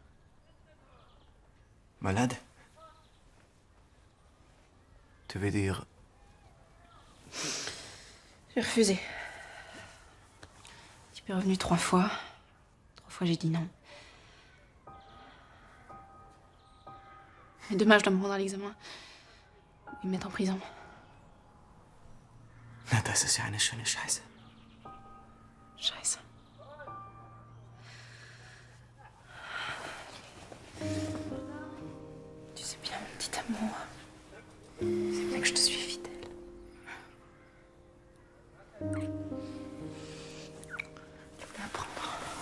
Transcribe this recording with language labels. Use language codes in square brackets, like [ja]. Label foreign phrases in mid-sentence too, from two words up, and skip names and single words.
[fr] Malade? Tu veux dire... J'ai refusé. Le type est revenu 3 fois. 3 fois, j'ai dit non. Mais demain, je dois me rendre à l'examen. Ils me mettent en prison. [de] Na, das ist ja eine schöne Scheiße. Scheiße. [fr] Tu sais bien, mon petit amour. C'est bien que je te suis fidèle. Tu voulais apprendre.